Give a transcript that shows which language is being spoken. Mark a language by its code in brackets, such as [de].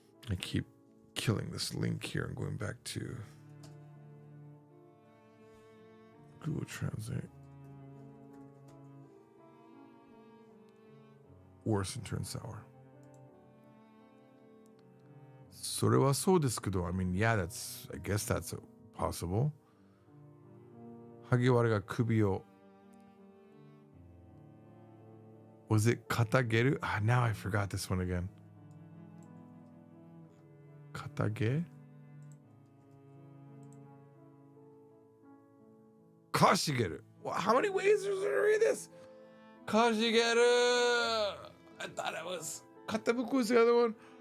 [en] I keep killing this link here and going back to Google Translate. Worse and turn sour. [ja] それはそうですけど, [en] I mean, yeah, I guess that's possible. [ja] 萩原が首を [en] Was it [ja] 肩げる? [en] Now I forgot this one again. [ja] 肩げ? かしげる. [en] How many ways is there to read this? [ja] かしげる. [en] I thought it was 肩ぶこwas the other one.